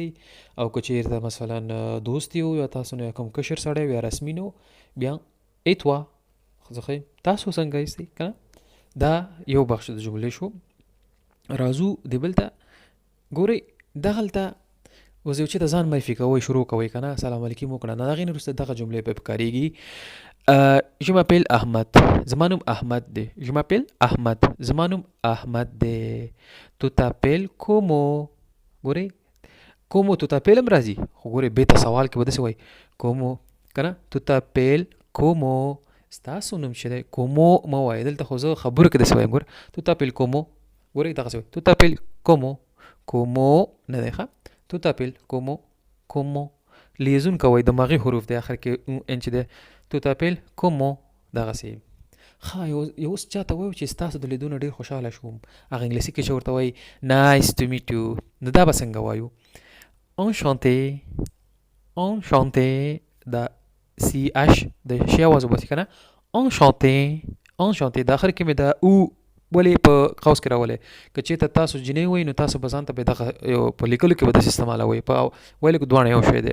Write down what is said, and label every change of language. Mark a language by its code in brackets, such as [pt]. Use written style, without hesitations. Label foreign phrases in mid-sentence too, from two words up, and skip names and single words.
[ps] او که چېرته مثلا دوست یو یا تاسو نه کوم کشر سړی یا رسمي نو، بیا [fr] et toi, [ps] تاسو څنګه استئ که نه. دا یو بخش د جملې شو. راځو د بل ته. ګورئ، دغلته اوس یو چې د ځان معرفي کوئ شروع کوئ که نه، سلام علیکم وکړه، نه د هغې نه وروسته دغه جملې پې پکارېږي. [fr] je m'appelle [ps] احمد، زما نوم احمد دی. [fr] je m'appelle [ps] احمد، زما نوم احمد دی. [fr] tu t'appelles comment، [ps] ګورئ [fr] comment tu t'appelles [ps] هم راځي، خو ګورئ بېرته سوال کې به داسې وایي comment که نه. [fr] tu t'appelles comment، [ps] ستاسو نوم چې دی comment مه وایئ. دلته خو زه خبرو کې داسې وایم. [fr] ګوره tu t'appelles comment، [ps] ګورئ دغسې وایي [fr] tu t'appelles comment [ps] نه دی ښه. [fr] tu t'appelles comment [ps] لیزون کوئ، دماغي حروف دی آخر کې ان چې دی. [fr] tu t'appelles comment [ps] دغسې. ښه، یو اوس چاته وایو چې ستاسو د لیدو نه ډېر خوشحاله شوم، هغه انګلیسي کې چې ورته وایي [en] nice to meet you، [ps] نو دا به څنګه وایو؟ enchanté دا CH د شي اواز وباسي که نه. enchanté د آخر کې مې دا او ولې په قوس کې راولئ. که چېرته تاسو جنۍ وایي، نو تاسو به ځان ته دغه یو په لیکلو کې به داسې استعمالوئ، په ویلو کې دواړه یو شی دی.